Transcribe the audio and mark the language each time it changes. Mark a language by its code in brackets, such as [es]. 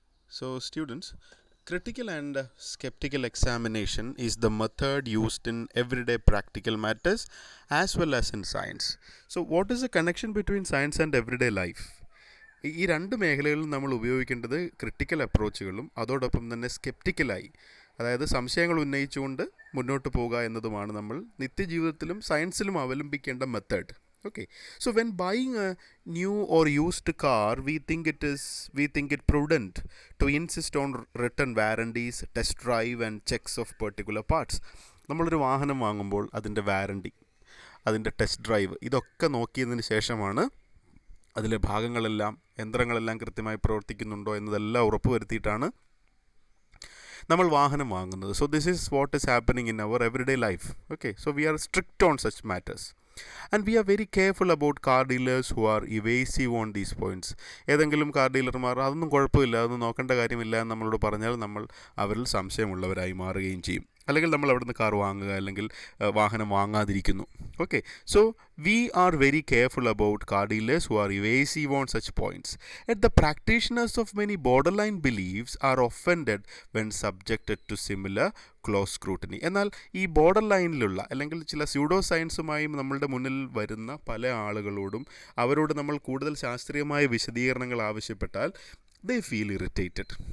[en] So, students, critical and skeptical examination is the method used in everyday practical matters as well as in science. So, what is the connection between science and everyday life? [ml] ഈ രണ്ട് മേഖലകളിലും നമ്മൾ ഉപയോഗിക്കേണ്ടത് critical അപ്രോച്ചുകളും അതോടൊപ്പം തന്നെ സ്കെപ്റ്റിക്കലായി, അതായത് സംശയങ്ങൾ ഉന്നയിച്ചുകൊണ്ട് മുന്നോട്ട് പോകുക എന്നതുമാണ് നമ്മൾ നിത്യജീവിതത്തിലും സയൻസിലും അവലംബിക്കേണ്ട method. [en] Okay, so when buying a new or used car, we think it prudent to insist on written warranties, test drive and checks of particular parts. [ml] നമ്മളൊരു വാഹനം വാങ്ങുമ്പോൾ അതിൻ്റെ വാറണ്ടി, അതിൻ്റെ ടെസ്റ്റ് ഡ്രൈവ്, ഇതൊക്കെ നോക്കിയതിന് ശേഷമാണ് അതിലെ ഭാഗങ്ങളെല്ലാം, യന്ത്രങ്ങളെല്ലാം കൃത്യമായി പ്രവർത്തിക്കുന്നുണ്ടോ എന്നതെല്ലാം ഉറപ്പുവരുത്തിയിട്ടാണ് നമ്മൾ വാഹനം വാങ്ങുന്നത്. [en] So this is what is happening in our everyday life. Okay, so we are strict on such matters. And we are very careful about car dealers who are evasive on these points. [ml] ഏതെങ്കിലും car ഡീലർമാർ അതൊന്നും കുഴപ്പമില്ല, അതൊന്നും നോക്കേണ്ട കാര്യമില്ല എന്ന് നമ്മളോട് പറഞ്ഞാൽ നമ്മൾ അവരിൽ സംശയമുള്ളവരായി മാറുകയും ചെയ്യും. അല്ലെങ്കിൽ നമ്മൾ അവിടുന്ന് കാർ വാങ്ങുക, അല്ലെങ്കിൽ വാഹനം വാങ്ങാതിരിക്കുന്നു. [en] Okay, so we are very careful about car dealers who are evasive on such points. Yet the practitioners of many borderline beliefs are offended when subjected to similar close scrutiny. [ml] എന്നാൽ ഈ ബോർഡർ ലൈനിലുള്ള അല്ലെങ്കിൽ ചില pseudo സയൻസുമായും നമ്മളുടെ മുന്നിൽ വരുന്ന പല ആളുകളോടും അവരോട് നമ്മൾ കൂടുതൽ ശാസ്ത്രീയമായ വിശദീകരണങ്ങൾ ആവശ്യപ്പെട്ടാൽ [en] they feel irritated.